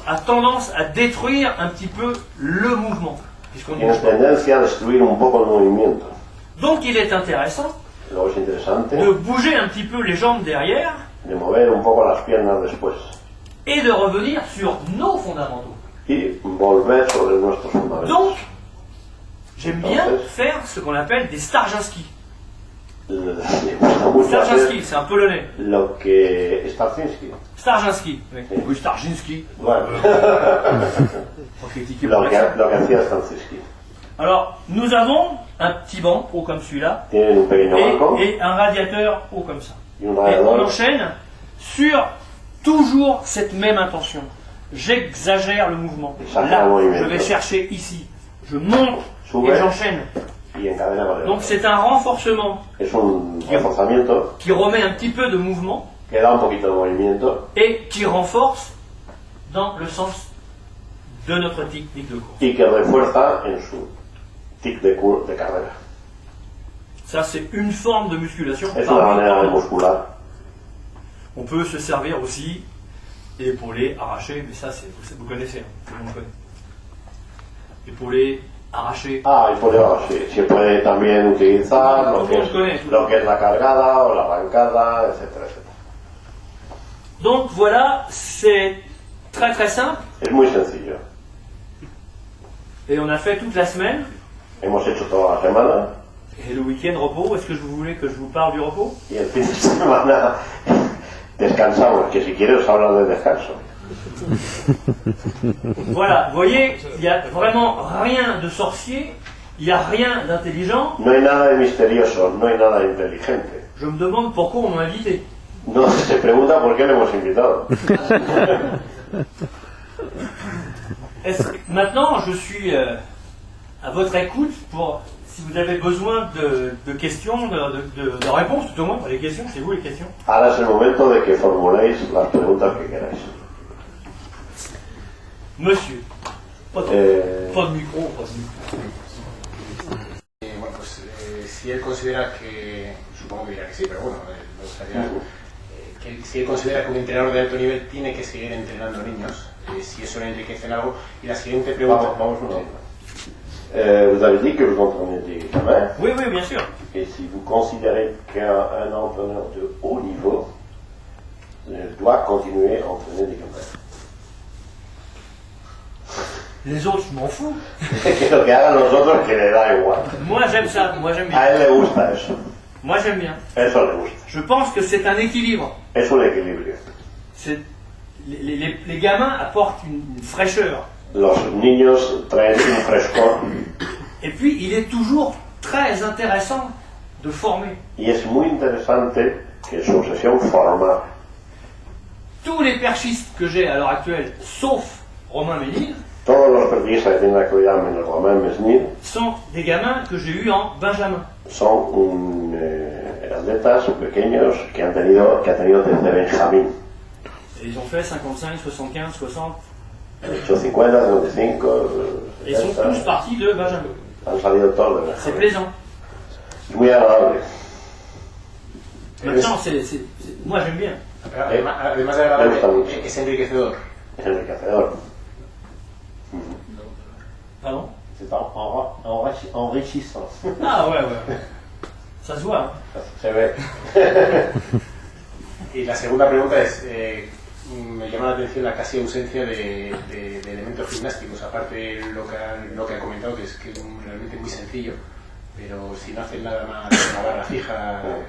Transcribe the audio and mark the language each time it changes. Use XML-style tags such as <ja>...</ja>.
<fr>a tendance à détruire un petit peu le mouvement, puisqu'on ne</fr> <es>tiene</es> <fr>bouge pas.</fr> <es>tendencia a destruir un poco el movimiento.</es> <fr>Donc il est intéressant</fr> <es>Luego es interesante</es> <fr>de bouger un petit peu les jambes derrière</fr> <es>de mover un poco las piernas después</es> <fr>et de revenir sur nos fondamentaux.</fr> <es>y volver sobre nuestros fundamentos.</es> <fr>Donc, j'aime bien</fr> <es>Entonces-</es> <fr>faire ce qu'on appelle des Starzinski.</fr> <es>le gusta mucho</es> <fr>Starzinski,</fr> <es>hacer</es> <fr>c'est un polonais.</fr> <es>lo que Starzinski.</es> <fr>Starzinski. Oui,</fr> <es>Sí.</es> <fr>oui Starzinski.</fr> <es>Bueno,</es> <fr>Faut critiquer pour</fr> <es>lo que hacía Starzinski.</es> <fr>Alors, nous avons un petit banc haut comme celui-là</fr> <es>Tienen un pequeño banco</es> <fr>et un radiateur haut comme ça.</fr> <es>y un</es> <fr>Et on</fr> <es>radiador.</es> <fr>enchaîne sur toujours cette même intention. J'exagère le mouvement.</fr> <es>Exagera</es> <fr>Là,</fr> <es>el movimiento.</es> <fr>je vais chercher ici. Je monte</fr> <es>Sube.</es> <fr>et j'enchaîne.</fr> <es>Y encadena con el</es> <fr>Donc</fr> <es>otro.</es> <fr>c'est un renforcement</fr> <es>Es un reforzamiento</es> <fr>qui remet un petit peu de mouvement</fr> <es>que da un poquito de movimiento</es> <fr>et qui renforce dans le sens de notre technique de course.</fr> <es>y que refuerza en su tic de carrera.</es> <fr>Ça, c'est une forme de musculation.</fr> <es>Es</es> <fr>parmi</fr> <es>una manera de</es> <fr>tant d'autres.</fr> <es>muscular.</es> <fr>On peut se servir aussi épauler, arracher, mais ça, vous connaissez, hein, tout le monde connaît. Épauler, arracher.</fr> <es>Ah, y se puede también utilizar lo que, lo que es la cargada o la arrancada, etcétera, etcétera.</es> <fr>Donc voilà, c'est très très simple</fr> <es>Es muy sencillo.</es> <fr>et on a fait toute la semaine.</fr> <es>Hemos hecho toda la semana</es> <fr>Et le week-end repos, est-ce que vous voulez que je vous parle du repos?</fr> <es>y el fin de semana descansamos, que si quieres os hablo del descanso.</es> <fr>Voilà, vous voyez, il n'y a vraiment rien de sorcier, il n'y a rien d'intelligent.</fr> <es>No hay nada de misterioso, no hay nada de inteligente.</es> <fr>Je me demande pourquoi on m'a invité.</fr> <es>No se pregunta por qué le hemos invitado.</es> <fr>Maintenant, je suis à votre écoute pour, si vous avez besoin de questions, de réponses, tout au moins, pas les questions, c'est vous les questions.</fr> <es>Ahora es el momento de que formuléis las preguntas que queráis.</es> <fr>Monsieur, pas de, pas de micro, pas de micro.</fr> <es>Bueno, pues si él considera que, supongo que dirá que sí, pero bueno, me gustaría que si él considera que un entrenador de alto nivel tiene que seguir entrenando niños, si eso le enriquece en algo. Y la siguiente pregunta... Vamos una vez.</es> <fr>Vous avez dit que vous entraînez des gamins, Oui, oui, bien sûr. et si vous considérez qu'un entraîneur de haut niveau doit continuer à entraîner des gamins. Les autres, je m'en fous.</fr> <es>Que lo que hagan los otros que le da igual.</es> <fr>Moi, j'aime ça, moi, j'aime bien.</fr> <es>A él le gusta eso.</es> <fr>Moi, j'aime bien.</fr> <es>Eso le gusta.</es> <fr>Je pense que c'est un équilibre.</fr> <es>Es un equilibrio.</es> <fr>C'est- les gamins apportent une fraîcheur.</fr> <es>Los niños traen un frescor</es> <fr>Et puis, il est toujours très intéressant de former.</fr> <es>y es muy interesante que su obsesión formar.</es> <fr>Tous les perchistes que j'ai à l'heure actuelle, sauf Romain Ménil,</fr> <es>Todos los periodistas que tienen la actualidad menos Romain Mesnil</es> <fr>sont des gamins que j'ai eus en Benjamin.</fr> <es>son atletas pequeños que ha tenido desde Benjamín.</es> <fr>Et ils ont fait 55, 75, 60.</fr> <es>Han hecho 50, 55,</es> <fr>Et ils sont</fr> <es>70.</es> <fr>tous partis de Benjamin.</fr> <es>Han salido todos de</es> <fr>C'est</fr> <es>Benjamín.</es> <fr>plaisant.</fr> <es>Es muy agradable.</es> <fr>Maintenant, moi j'aime bien.</fr> <es>Además de agradable, es enriquecedor. Es enriquecedor.</es> <fr>Pardon? C'est enrichissant. Ah ouais, ouais. Ça se voit. Hein.</fr> <es>Se ve. Y la segunda pregunta es, me llama la atención la casi ausencia de elementos gimnásticos, aparte de lo que ha comentado, que es realmente muy sencillo, pero si no hacen nada más de una barra fija...</es>